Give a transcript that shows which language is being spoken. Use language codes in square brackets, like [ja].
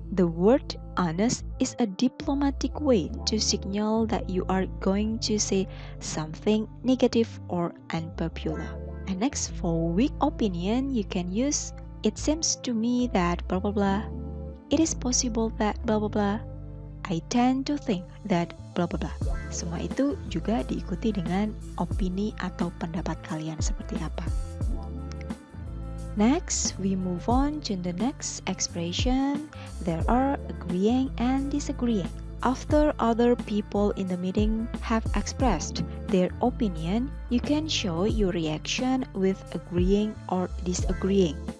[en] The word honest is a diplomatic way to signal that you are going to say something negative or unpopular. And next, for weak opinion, you can use it seems to me that blah blah blah. It is possible that blah blah blah. I tend to think that blah blah blah. [id] Semua itu juga diikuti dengan opini atau pendapat kalian seperti apa. [en] Next, we move on to the next expression. There are agreeing and disagreeing. After other people in the meeting have expressed their opinion, you can show your reaction with agreeing or disagreeing.